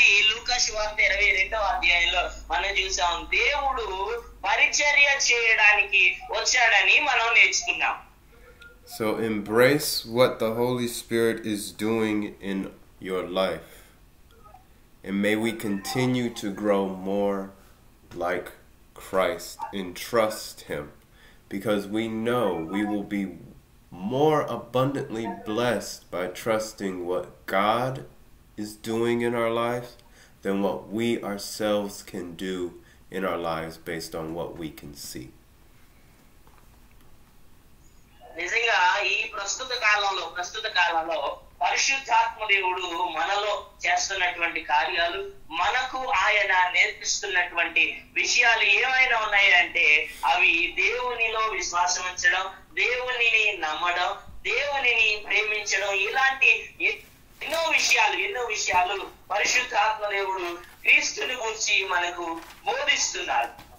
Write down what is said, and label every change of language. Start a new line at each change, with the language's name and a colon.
Telugu: లూకాసు వార్త 22వ అధ్యాయంలో మనం చూసాం, దేవుడు పరిచర్య చేయడానికి వచ్చాడని మనం నేర్చుకున్నాం.
English: So embrace what the Holy Spirit is doing in your life. And may we continue to grow more like Christ and trust Him, because we know we will be more abundantly blessed by trusting what God is doing in our lives than what we ourselves can do in our lives based on what we can see.
Telugu: నిజంగా ఈ ప్రస్తుత కాలంలో పరిశుద్ధాత్మ దేవుడు మనలో చేస్తున్నటువంటి కార్యాలు, మనకు ఆయన నేర్పిస్తున్నటువంటి విషయాలు ఏమైనా ఉన్నాయంటే అవి దేవునిలో విశ్వాసం ఉంచడం, దేవునిని నమ్మడం, దేవునిని ప్రేమించడం, ఇలాంటి ఎన్నో విషయాలు పరిశుద్ధాత్మ దేవుడు క్రీస్తుని గురించి మనకు బోధిస్తున్నారు.